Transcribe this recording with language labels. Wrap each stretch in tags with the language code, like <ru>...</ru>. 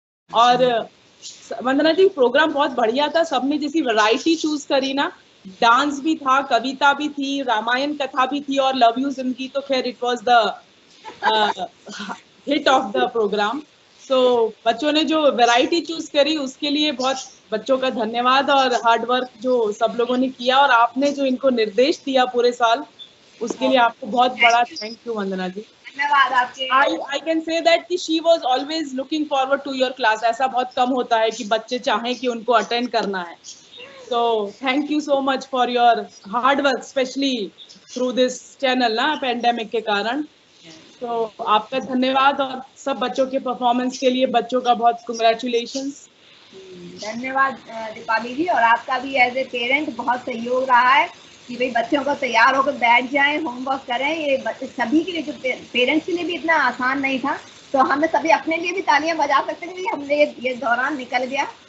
<hi>और वंदना जी प्रोग्राम बहुत बढ़िया था, सबने जैसी वैरायटी चूज करी ना, डांस भी था, कविता भी थी, रामायण कथा भी थी और लव यू जिंदगी तो खैर</hi> <en>It was the hit of the programme.</en> <hi>सो बच्चों ने जो वैरायटी चूज करी उसके लिए बहुत बच्चों का धन्यवाद, और हार्ड वर्क जो सब लोगों ने किया, और आपने जो इनको निर्देश दिया पूरे साल उसके लिए आपको बहुत बड़ा थैंक यू वंदना जी। धन्यवाद आपके।</hi> <en>I can say that कि she was always looking forward to your class।</en> <hi>ऐसा बहुत कम होता है कि बच्चे चाहें कि उनको अटेंड करना है।</hi> <en>So thank you so much for your hard work, especially through this channel</en> <hi>ना पेंडेमिक के कारण। तो आपका धन्यवाद, और सब बच्चों के परफॉर्मेंस के लिए बच्चों का बहुत कंग्रेचुलेशंस। धन्यवाद दीपाली जी, और आपका भी एज ए पेरेंट बहुत सहयोग रहा है कि भाई बच्चों को तैयार होकर बैठ जाएं, होमवर्क करें। ये सभी के लिए, जो पेरेंट्स के लिए भी इतना आसान नहीं था, तो हमें सभी अपने लिए भी तालियां बजा सकते हैं कि हमने ये दौरान निकल गया।</hi>